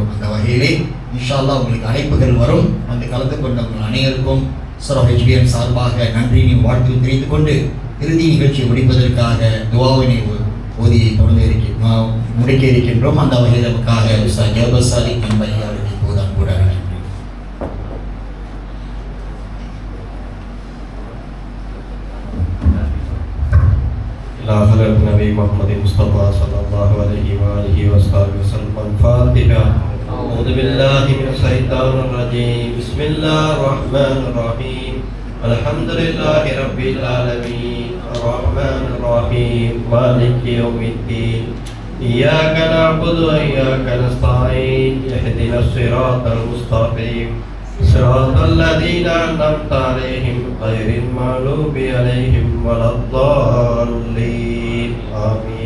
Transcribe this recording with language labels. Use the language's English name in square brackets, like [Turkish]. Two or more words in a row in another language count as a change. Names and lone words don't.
[Tamil] அந்த வகையிலே [Arabic] إن شاء الله [Tamil] உங்களுக்கு அழைப்புகள் வரும். வந்து கலந்து கொண்டவர்கள் அனைவருக்கும் சூரா ஹெச்பிஎம் சார்பாக நன்றியை வாழ்த்து தெரிவித்துக் கொண்டு இறுதி நிகழ்ச்சியை முடிப்பதற்காக துஆவினை ஓதி முடிக்க இருக்கின்றோம். அந்த வகையில் நமக்காக உஸ்தாத் ஜாபர் சாதிக் என்பதை அவர்கள் இப்போதான் கூட [Arabic] حضرت نبی محمد مصطفى صلی اللہ علیہ وآلہ وسلم الفاتحہ. اعوذ باللہ من الشیطان الرجیم. بسم اللہ الرحمن الرحیم. الحمد للہ رب العالمین الرحمن الرحیم مالک یوم الدین. ایاک نعبد و ایاک نستعین. اهدنا الصراط المستقیم صراط الذين أنعمت عليهم غير المغضوب عليهم ولا الضالين آمين.